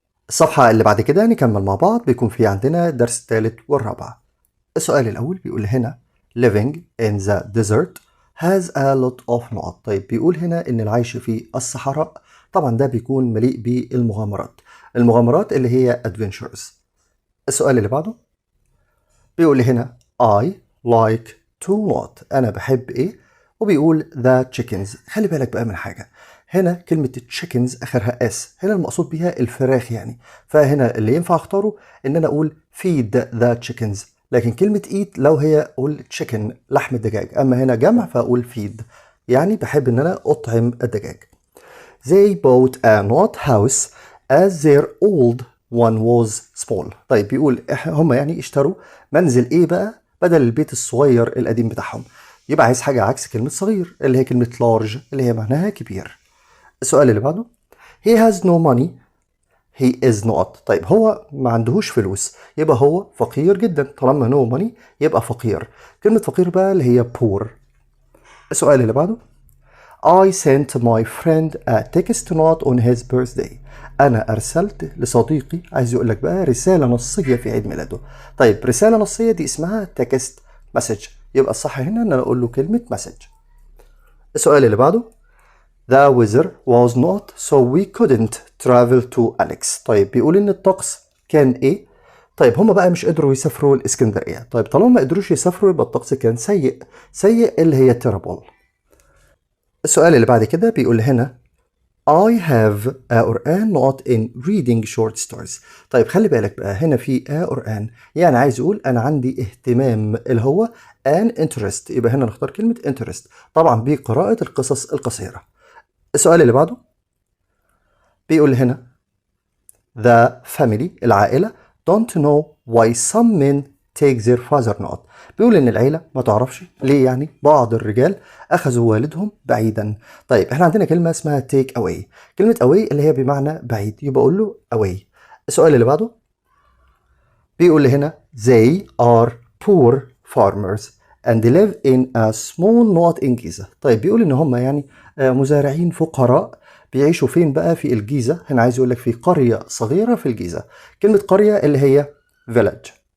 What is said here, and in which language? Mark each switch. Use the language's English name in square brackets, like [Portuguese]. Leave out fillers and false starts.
[Arabic] الصفحة اللي بعد كده نكمل مع بعض. بيكون في عندنا الدرس الثالث والرابع. السؤال الأول بيقول هنا [English] living in the desert has a lot of [Arabic] نقط. طيب بيقول هنا إن العيش في الصحراء طبعا ده بيكون مليء بالمغامرات اللي هي adventures. السؤال اللي بعده بيقول هنا [English] I like to [Arabic] نقط. أنا بحب إيه؟ وبيقول the chickens. خلي بالك بقى من حاجة، هنا كلمة chickens آخرها S، هنا المقصود بيها الفراخ يعني، فهنا اللي ينفع اختاره إن أنا أقول [English] feed the chickens، [Arabic] لكن كلمة eat لو هي أقول chicken لحم الدجاج، أما هنا جمع فأقول feed، يعني بحب إن أنا أطعم الدجاج. [English] They bought a not house as their old one was small. [Arabic] طيب بيقول هم يعني اشتروا منزل ايه بقى بدل البيت الصغير القديم بتاعهم، يبقى عايز حاجة عكس كلمة صغير اللي هي كلمة large اللي هي معناها كبير. السؤال اللي بعده [English] he has no money he is not. [Arabic] طيب هو ما عندهوش فلوس يبقى هو فقير جدا، طالما [English] no money [Arabic] يبقى فقير. كلمة فقير بقى اللي هي poor. السؤال اللي بعده [English] I sent my friend a text note on his birthday. [Arabic] أنا أرسلت لصديقي، عايز يقول لك بقى رسالة نصية في عيد ميلاده. طيب رسالة نصية دي اسمها text message، يبقى الصح هنا إن أنا أقول له كلمة message. السؤال اللي بعده [English] The weather was not so we couldn't travel to Alex. [Arabic] طيب بيقول إن الطقس كان إيه؟ طيب هما بقى مش قدروا يسافروا الإسكندرية. طيب طالما ما قدروش يسافروا يبقى الطقس كان سيء، سيء اللي هي terrible. السؤال اللي بعد كده بيقول هنا [English] I have a or an not in reading short stories. [Arabic] طيب خلي بالك بقى هنا في a or an، يعني عايز يقول أنا عندي اهتمام اللي هو an interest، يبقى هنا نختار كلمة interest طبعا بقراءة القصص القصيرة. السؤال اللي بعده بيقول هنا [English] the family [Arabic] العائلة [English] don't know why some men take their father not. [Arabic] بيقول ان العيلة ما تعرفش ليه يعني بعض الرجال اخذوا والدهم بعيدا. طيب احنا عندنا كلمة اسمها take away، كلمة away اللي هي بمعنى بعيد، يبقى اقول له away. السؤال اللي بعده بيقول هنا [English] they are poor farmers and live in a small not in Giza. [Arabic] طيب بيقول ان هم يعني مزارعين فقراء بيعيشوا فين بقى في الجيزة، هنا عايز يقول لك في قرية صغيرة في الجيزة، كلمة قرية اللي هي village.